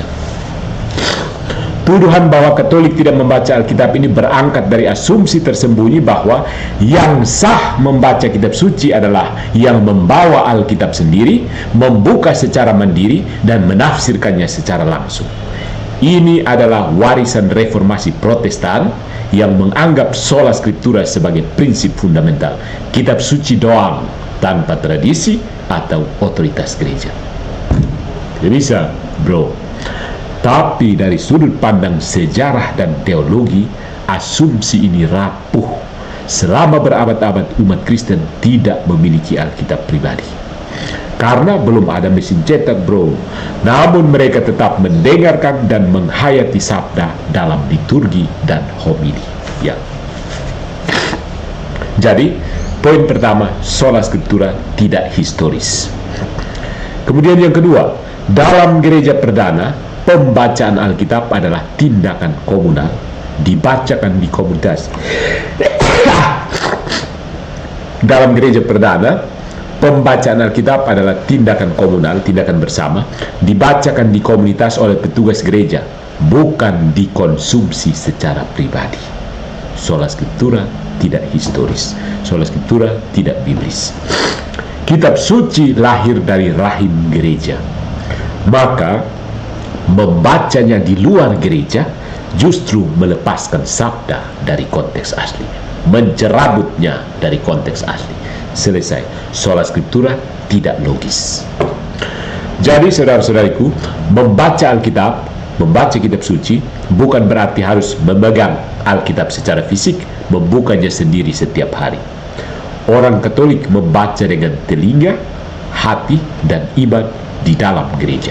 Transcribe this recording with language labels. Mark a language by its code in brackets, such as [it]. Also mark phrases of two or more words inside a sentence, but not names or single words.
[id] Tuduhan bahwa Katolik tidak membaca Alkitab ini berangkat dari asumsi tersembunyi bahwa yang sah membaca kitab suci adalah yang membawa Alkitab sendiri, membuka secara mandiri, dan menafsirkannya secara langsung. Ini adalah warisan reformasi Protestan yang menganggap [la] sola scriptura [id] sebagai prinsip fundamental, kitab suci doang tanpa tradisi atau otoritas gereja. Tidak bisa, bro. Tapi dari sudut pandang sejarah dan teologi, asumsi ini rapuh selama berabad-abad umat Kristen tidak memiliki Alkitab pribadi. Karena belum ada mesin cetak, bro. Namun mereka tetap mendengarkan dan menghayati sabda dalam liturgi dan homili. Ya. Jadi, poin pertama, [la] sola scriptura [id] tidak historis. Kemudian yang kedua, dalam gereja perdana, pembacaan Alkitab adalah tindakan komunal, dibacakan di komunitas. Dalam gereja perdana, pembacaan Alkitab adalah tindakan komunal, tindakan bersama, dibacakan di komunitas oleh petugas gereja, bukan dikonsumsi secara pribadi. [la] Sola scriptura [id] tidak historis, [la] sola scriptura [id] tidak biblis. Kitab suci lahir dari rahim gereja, maka membacanya di luar gereja justru melepaskan sabda dari konteks aslinya, mencerabutnya dari konteks asli. Selesai. [la] Sola scriptura [id] tidak logis. Jadi saudara-saudariku, membaca Alkitab, membaca kitab suci bukan berarti harus memegang Alkitab secara fisik, membukanya sendiri setiap hari. Orang Katolik membaca dengan telinga, hati, dan iman di dalam gereja.